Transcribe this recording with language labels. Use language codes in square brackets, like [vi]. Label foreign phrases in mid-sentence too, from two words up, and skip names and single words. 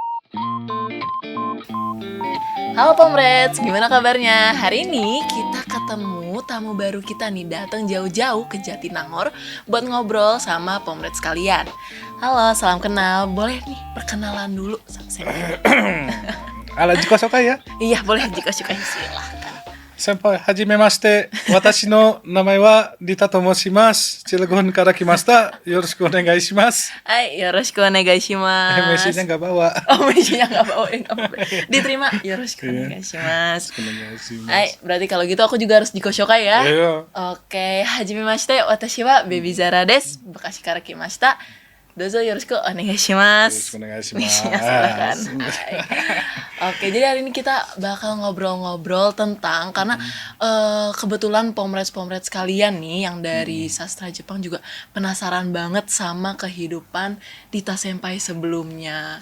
[id] Halo Pomreds, gimana kabarnya? Hari ini kita ketemu tamu baru kita nih, datang jauh-jauh ke Jatinangor buat ngobrol sama Pomreds sekalian. Halo, salam kenal. Boleh nih perkenalan dulu sama saya? [ja] Ala 自己紹介や。 [id] Iya, boleh jika suka silahkan. [ja] 先輩、はじめまして。私の名前はリタと申します。チルゴンから来ました。よろしくお願いします。はい、よろしくお願いします. [id] MC-nya nggak bawa. Oh, MC-nya nggak bawa, nggak apa-apa. Diterima, [ja] よろしくお願いします. [id] Hai, berarti kalau gitu aku juga harus dikoshokai ya. Iya. Oke, [ja] はじめまして、私はBaby Zaraです. Bakashiから来ました。どうぞよろしくお願いします. [id] Silakan. Hai. Oke, jadi hari ini kita bakal ngobrol-ngobrol tentang karena kebetulan pomreds kalian nih yang dari sastra Jepang juga penasaran banget sama kehidupan Dita Senpai sebelumnya.